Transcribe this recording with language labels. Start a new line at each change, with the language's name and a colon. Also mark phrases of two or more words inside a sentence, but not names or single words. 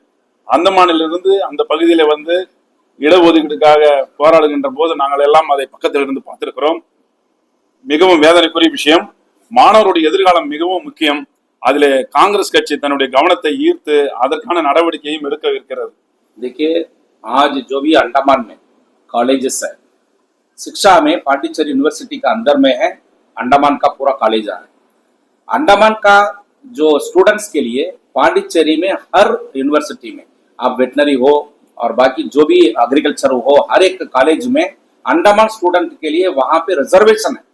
Tamil: அந்தமானிலிருந்து அந்த பகுதியில இடஒதுக்கீடுக்காக போராடுகின்ற போது நாங்கள் எல்லாம் அதை பக்கத்தில் இருந்து பார்த்திருக்கிறோம். மிகவும் வேதனைக்குரிய விஷயம். மாணவருடைய எதிர்காலம் மிகவும் முக்கியம். அதில் कांग्रेस கட்சி தன்னுடைய கவனத்தை ஈர்த்து அதற்கான நடவடிக்கையும் எடுக்க இருக்கிறது.
Hindi: देखिए, आज जो भी अंडमान में कॉलेजेस है, शिक्षा में पांडिचेरी यूनिवर्सिटी का अंदर में है, अंडमान का पूरा कॉलेज है। अंडमान का जो स्टूडेंट्स के लिए पांडिचेरी में हर यूनिवर्सिटी में आप वेटनरी हो और बाकी जो भी एग्रीकल्चर हो, हर एक कॉलेज में अंडमान स्टूडेंट के लिए वहां पे रिजर्वेशन है।